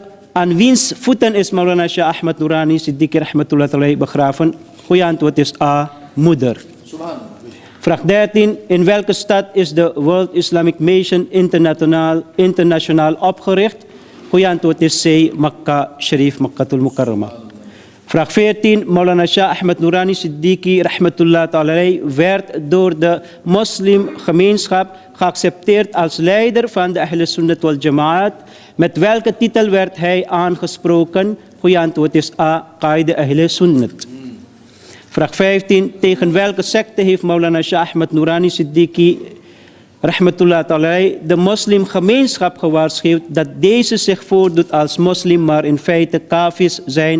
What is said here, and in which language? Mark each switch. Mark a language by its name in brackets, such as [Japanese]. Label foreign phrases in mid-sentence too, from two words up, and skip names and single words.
[Dutch] Aan wiens voeten is Maulana Shah Ahmad Noorani Siddiqui [Arabic] رحمة الله تعالى عليه [Dutch] begraven? Goeie antwoord is A. Moeder. Vraag 13. In welke stad is de World Islamic Mission internationaal opgericht? Goeie antwoord is C. Makkah Sharif, Makkatul Mukarrama. Vraag 14. Maulana Shah Ahmad Noorani Siddiqui [Arabic] رحمة الله تعالى عليه [Dutch] werd door de moslimgemeenschap geaccepteerd als leider van de [Arabic] أهل السنة والجماعة. [Dutch] Met welke titel werd hij aangesproken? Goeie antwoord is A. Qaid Ahl Sunnat. Vraag 15. Tegen welke secte heeft Maulana Shah Ahmad Noorani Siddiqui [Arabic] رحمة الله تعالى عليه [Dutch] de moslimgemeenschap gewaarschuwd dat deze zich voordoet als moslim, maar in feite kafirs zijn?